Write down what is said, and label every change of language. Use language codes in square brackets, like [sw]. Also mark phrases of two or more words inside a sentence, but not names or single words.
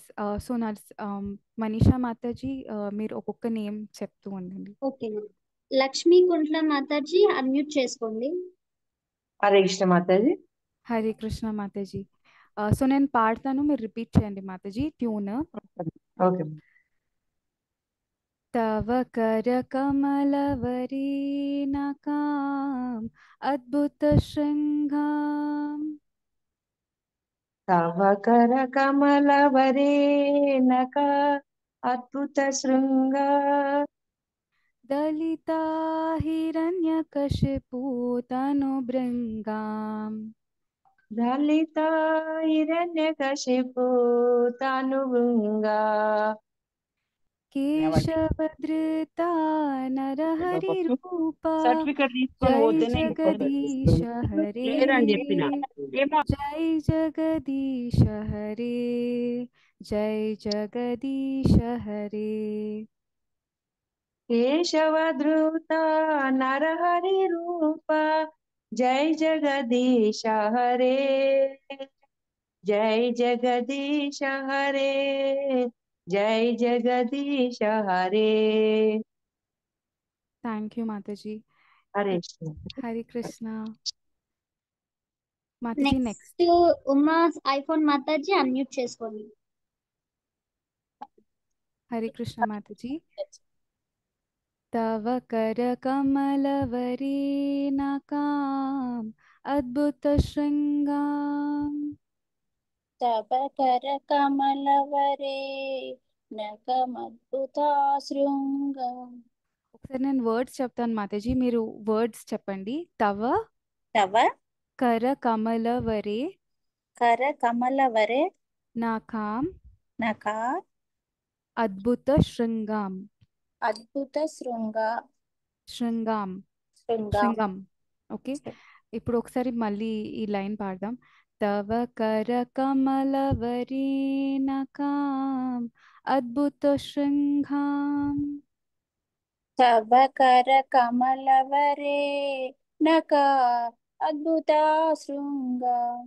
[te] సో మనీషా మాతాజీ, మీరు ఒక్కొక్క నేమ్ చెప్తూ ఉండండి. ఓకే. లక్ష్మీ కుంట్ల మాతాజీ అన్మ్యూట్ చేసుకోండి. హరే కృష్ణ మాతాజీ. హరే కృష్ణ మాతాజీ. సో నేను పాడతాను, మీరు రిపీట్ చేయండి మాతాజీ ట్యూన్. ఓకే. [sa] तव करकमलवरीनकाम् अद्भुतशृङ्गाम् तव कर कमलवरेणक अद्भुत शृङ्गा दलिता हिरण्यकशिपूतनुभृङ्गाम् दलिता हिरण्यकशिपु तनुभृङ्गा केशवधृता नरहरिरूपा [te] సర్టిఫికెట్ తీసుకొని [sa] जय [te] పోతేనే [sa] जगदीश हरे [te] లేరని చెప్పిన [sa] जय जगदीश हरे जय जगदीश हरे केशवधृता नरहरिरूपा जय जगदीश हरे जय जगदीश हरे जय जगदीश हरे. [en] thank you [te] మాతాజీ. హరే హరే కృష్ణ మాతాజీ. నెక్స్ట్ ఉమా ఐఫోన్ మాతాజీ అన్మ్యూట్ చేసుకోండి. హరే కృష్ణ మాతాజీ. [sa] తవ करकमलवरीनकाम् अद्भुतशृङ्गाम् तव करकमलवरेणकमद्भुता शृङ्गम्. [te] ఒకసారి నేను వర్డ్స్ చెప్తాను మాతాజీ, మీరు వర్డ్స్ చెప్పండి. [sa] తవ तव करकमलवरे करकमलवरे नकाम् नका अद्भुतशृङ्गाम् अद्भुतशृङ्गा శృంగాం शृङ्गाम्. [te] శృంగం. ఓకే, ఇప్పుడు ఒకసారి మళ్ళీ ఈ లైన్ పాడదాం. [sa] తవ करकमलवरीनकाम् अद्भुतशृङ्गाम् तव करकमलवरेणका अद्भुता शृङ्गाम्.